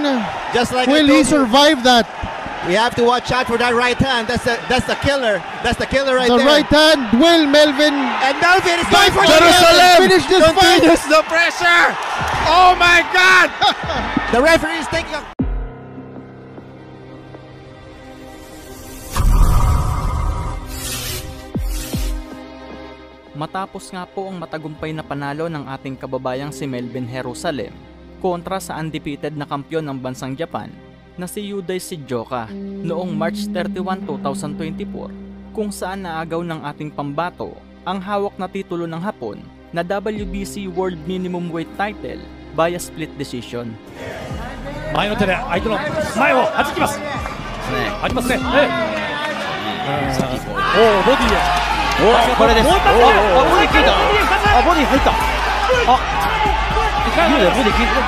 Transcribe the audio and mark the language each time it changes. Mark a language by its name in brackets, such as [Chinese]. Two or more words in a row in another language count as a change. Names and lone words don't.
[English] Just like Will he survive that? We have to watch out for that right hand. That's the killer. That's the killer right The there. right hand. Will Melvin And Melvin is going for Jerusalem finish this fight? continues the pressure. Oh my God! the referee is taking a [Filipino] Matapos nga po ang matagumpay na panalo ng ating kababayang si Melvin Jerusalem kontra sa undefeated na kampyon ng bansang Japan na si Yudai Shijoka noong March 31, 2024 kung saan naagaw ng ating pambato ang hawak na titulo ng Hapon na WBC World Minimum Weight title [English] via split decision. [Japanese] 前の手で相手の前を弾きます。ありますね。おおボディへ。これです。ボディ効いた。あボディ入った。あ。いやボディ効いた。